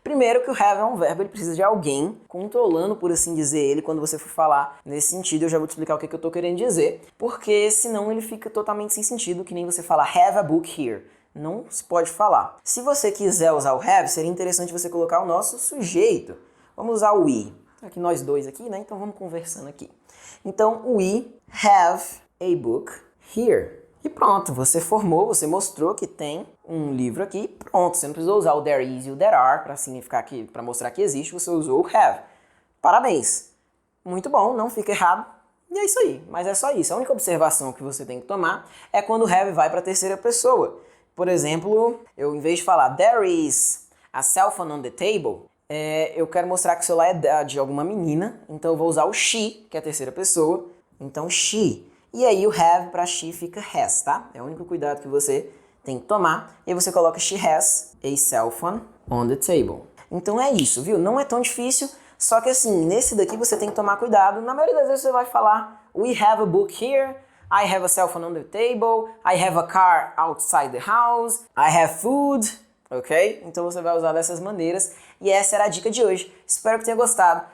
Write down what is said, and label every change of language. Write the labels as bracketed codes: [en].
[pt] Primeiro que o have é um verbo, ele precisa de alguém controlando, por assim dizer, ele quando você for falar nesse sentido. Eu já vou te explicar o que eu tô querendo dizer, porque senão ele fica totalmente sem sentido, que nem você fala [en] have a book here. [pt] Não se pode falar. Se você quiser usar o have, seria interessante você colocar o nosso sujeito. Vamos usar o we. Aqui nós dois aqui, né? Então vamos conversando aqui. Então, [en] we have a book here. [pt] E pronto, você formou, você mostrou que tem um livro aqui. Pronto, você não precisou usar o there is e o there are para significar que, para mostrar que existe, você usou o have. Parabéns. Muito bom, não fica errado. E é isso aí, mas é só isso. A única observação que você tem que tomar é quando o have vai para a terceira pessoa. Por exemplo, eu em vez de falar [en] there is a cell phone on the table, [pt] eu quero mostrar que o celular é de alguma menina, então eu vou usar o she, que é a terceira pessoa, então she. E aí o have para she fica has, tá? É o único cuidado que você tem que tomar. E aí você coloca [en] she has a cell phone on the table. [pt] Então é isso, viu? Não é tão difícil, só que assim, nesse daqui você tem que tomar cuidado. Na maioria das vezes você vai falar [en] we have a book here, I have a cell phone on the table, I have a car outside the house, I have food. Ok? [pt] Então você vai usar dessas maneiras e essa era a dica de hoje. Espero que tenha gostado.